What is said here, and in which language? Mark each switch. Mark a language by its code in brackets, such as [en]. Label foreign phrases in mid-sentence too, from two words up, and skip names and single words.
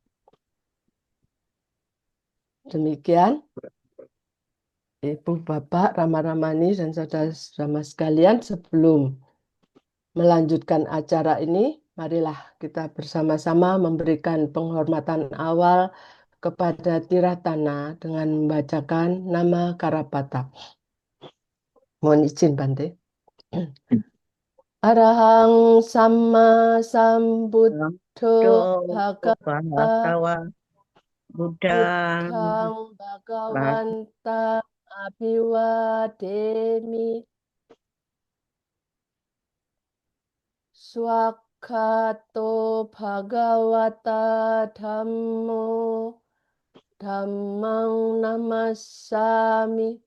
[id] Demikian, Ibu, Bapak, Rama-Ramani, dan saudara-saudara sekalian, sebelum melanjutkan acara ini, marilah kita bersama-sama memberikan penghormatan awal kepada Tiratana dengan membacakan nama Karapata. Mohon izin, Bante. [pi] Arahang Sama Sambuddho Bhagava Bhagava Buddhang Buddhang Bhagawantang Abhiwademi Swakato Bhagawata Dhammo Dhammang Namassami